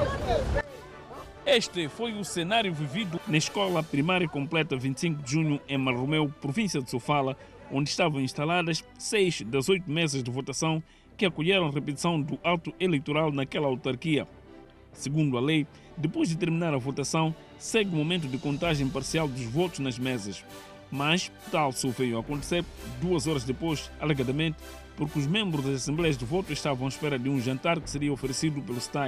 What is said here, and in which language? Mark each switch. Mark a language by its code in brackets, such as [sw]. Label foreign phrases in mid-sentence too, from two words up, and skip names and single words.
[pt] Este foi o cenário vivido na Escola Primária Completa 25 de Junho em Maromeu, província de Sofala, onde estavam instaladas 6 das 8 mesas de votação que acolheram a repetição do ato eleitoral naquela autarquia. Segundo a lei, depois de terminar a votação, segue o momento de contagem parcial dos votos nas mesas. Mas tal só veio a acontecer 2 horas depois, alegadamente, porque os membros das Assembleias de Voto estavam à espera de um jantar que seria oferecido pelo STAI.